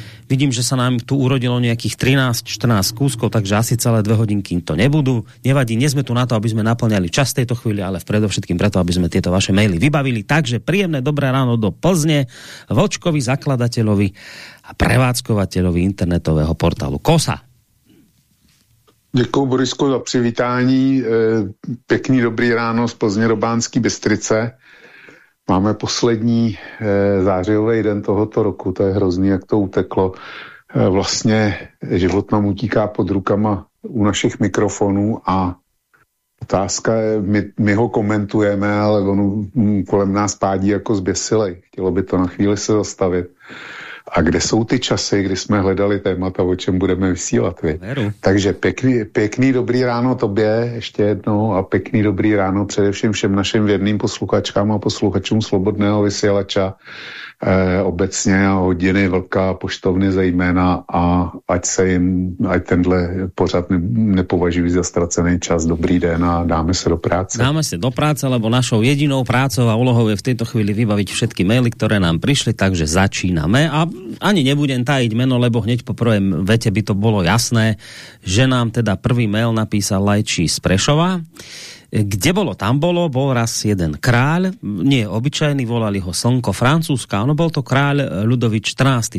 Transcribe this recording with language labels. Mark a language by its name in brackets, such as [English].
[Slovak] Vidím, že sa nám tu urodilo nejakých 13-14 kúskov, takže asi celé 2 hodinky to nebudú. Nevadí, nie sme tu na to, aby sme naplňali čas tejto chvíli, ale predovšetkým preto, aby sme tieto vaše maily vybavili. Takže príjemné dobré ráno do Plzne Vlčkovi, zakladateľovi a prevádzkovateľovi internetového portálu Kosa. [Czech] Děkuju, Borisko, za přivítání. Pěkný dobrý ráno z Plzně do Banské Bystrice. Máme poslední zářijový den tohoto roku, to je hrozný, jak to uteklo. Vlastně život nám utíká pod rukama u našich mikrofonů a Otázka je, my ho komentujeme, ale on kolem nás pádí jako zběsilej. Chtělo by to na chvíli se zastavit. A kde jsou ty časy, kdy jsme hledali témata, o čem budeme vysílat? Takže pěkný dobrý ráno tobě ještě jednou a pěkný dobrý ráno především všem našim věrným posluchačkám a posluchačům Svobodného vysílača obecně a Hodiny Vlka, Poštovny zejména, a ať tenhle pořad nepovažují za ztracený čas. Dobrý den a dáme se do práce. [Slovak] Dáme se do práce, lebo našou jedinou prácou a úlohou je v této chvíli vybavit všetky maily, [Czech] které nám přišly, [Slovak] takže začínáme. A ani nebudem tajiť meno, lebo hneď po prvém vete by to bolo jasné, že nám teda prvý mail napísal Lajči z Prešova. Kde bolo, tam bolo, bol raz jeden kráľ, nie obyčajný, volali ho Slnko Francúzska, ono bol to kráľ Ľudovít 14.